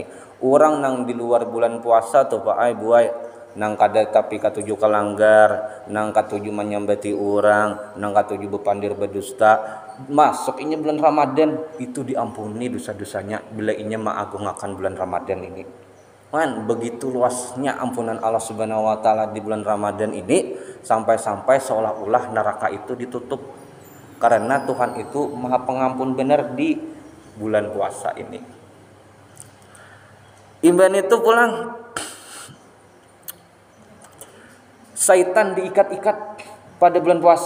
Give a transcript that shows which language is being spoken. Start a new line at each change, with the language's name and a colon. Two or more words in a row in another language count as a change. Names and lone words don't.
Banjar: Orang nang di luar bulan puasa tuh Pak buai nang kada tapi katuju kalanggar, nang katuju menyambati orang, nang katuju bepandir berdusta, masuk ini bulan Ramadan itu diampuni dosa-dosanya bila inya mengagungakan bulan Ramadan ini. Man,
Indonesian: begitu luasnya ampunan Allah
Arabic: سبحانه وتعالى
Indonesian: di bulan Ramadan ini sampai-sampai seolah-olah neraka itu ditutup. Karena Tuhan itu Maha Pengampun benar di bulan puasa ini.
Banjar: Imban itu pulang Syaitan diikat-ikat pada bulan puasa.